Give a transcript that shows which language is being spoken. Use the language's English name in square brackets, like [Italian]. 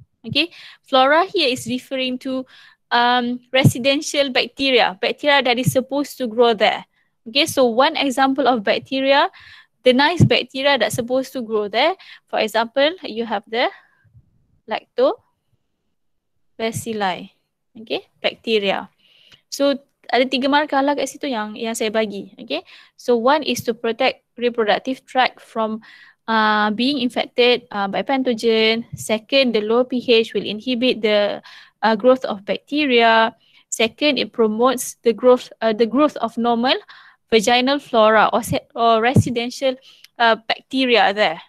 [English] Okay, flora here is referring to residential bacteria that is supposed to grow there. Okay, so one example of bacteria, the nice bacteria that's supposed to grow there, for example, you have the lactobacilli, okay, bacteria. [Malay] So ada 3 markah lah kat situ yang saya bagi. [English] Okay, so one is to protect reproductive tract from being infected by pathogen. Second, the low pH will inhibit the growth of bacteria. Second, it promotes the growth of normal vaginal flora or residential bacteria there.